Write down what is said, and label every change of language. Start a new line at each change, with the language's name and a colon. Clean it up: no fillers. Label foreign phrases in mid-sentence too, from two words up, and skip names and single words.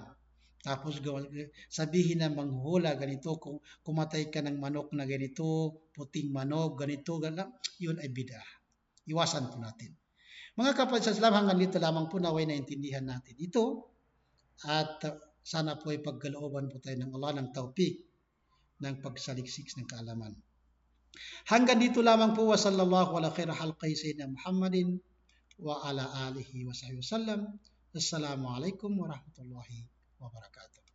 Filipino: Tapos sabihin na manghula ganito, kung kumatay ka ng manok na ganito, puting manok, ganito, yun ay bid'ah. Iwasan po natin. Mga kapatid sa Islam, hanggang dito lamang po naway naintindihan natin ito. At sana po ay pagkalooban po tayo ng Allah ng tawfiq ng pagsaliksik ng kaalaman. Hanggang dito lamang po,
Arabic: وصلى الله على خير خلقه سيدنا محمد وعلى آله وصحبه وسلم. السلام عليكم ورحمة الله وبركاته.